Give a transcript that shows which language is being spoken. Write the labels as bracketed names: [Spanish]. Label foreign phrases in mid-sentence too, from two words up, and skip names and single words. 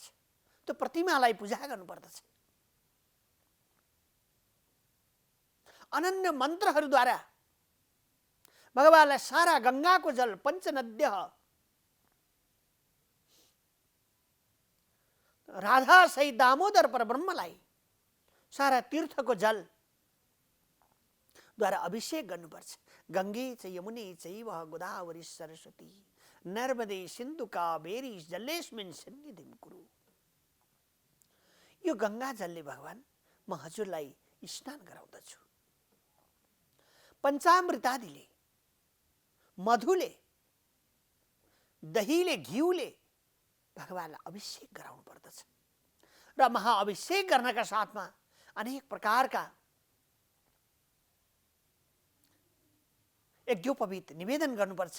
[Nepali] त्यो प्रतिमालाई पूजा गर्नुपर्दछ। अनन्य मन्त्रहरूद्वारा भगवानलाई सारा गङ्गाको जल पञ्चनद्य राधा सहित दामोदर परब्रह्मलाई सारा तीर्थको जल द्वारा अभिषेक गर्नुपर्छ। [Sanskrit] गङ्गे च यमुने चैव गोदावरी सरस्वती नर्मदे सिन्धु कावेरी जलेस्मिन् सन्निधिं कुरु। [Nepali] यो गङ्गा जलले भगवान म हजुरलाई स्नान गराउँदछु। पञ्चामृतादिले, मधुले, दहीले, घिउले भगवानलाई अभिषेक गराउनु पर्दछ र महाअभिषेक गर्नका साथमा अनेक प्रकारका यज्ञोपवीत निवेदन गर्नुपर्छ।